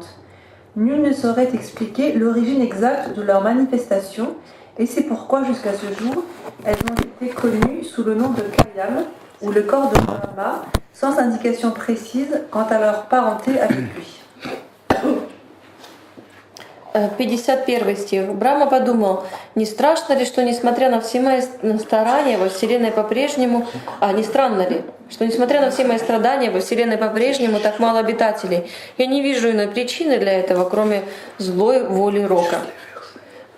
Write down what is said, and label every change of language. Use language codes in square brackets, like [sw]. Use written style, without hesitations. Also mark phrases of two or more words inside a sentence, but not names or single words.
[fr] Nul ne saurait expliquer l'origine exacte de leur manifestation, et c'est pourquoi jusqu'à ce jour, elles ont été connues sous le nom de Kayam, ou le corps de Brahma, sans indication précise quant à leur parenté avec lui. [ru] 51 стих. Брахма подумал: не страшно ли, что несмотря на все мои старания во Вселенной по-прежнему, не странно ли, что несмотря на все мои страдания во Вселенной по-прежнему так мало обитателей? Я не вижу иной причины для этого, кроме злой воли Рока.